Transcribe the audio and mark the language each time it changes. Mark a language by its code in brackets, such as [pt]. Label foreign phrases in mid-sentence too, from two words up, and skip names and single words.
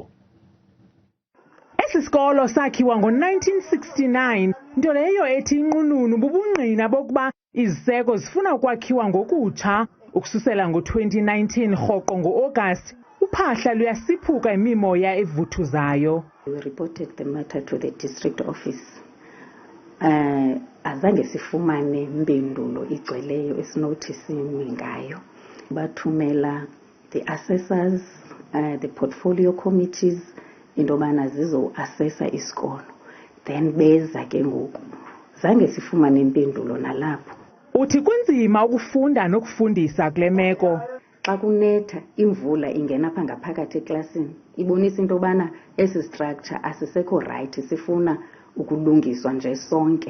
[xh] Esi sikolo sakhiwa ngo-1969, nto leyo ethi inqununu bubungqina bokuba iziseko zifuna ukwakhiwa ngokutsha. Ukususela ngo-2019 rhoqo ngo-Agasti, uphahla luyasiphuka imimoya evuthuzayo. [en] We reported the matter to the district office. [xh] Azange sifumane mpendulo igcweleyo esinothi sime ngayo. [en] Bathumela the assessors, the portfolio committees, [xh] into yobana zizo-assessa isikolo. Then beza ke ngoku. Zange sifumane impendulo nalapho. Uthi kunzima ukufunda nokufundisa kule meko. Xa kunetha imvula ingena pha ngaphakathi eklasini, ibonisa into yobana esi structure asisekho right, sifuna ukulungiswa nje sonke.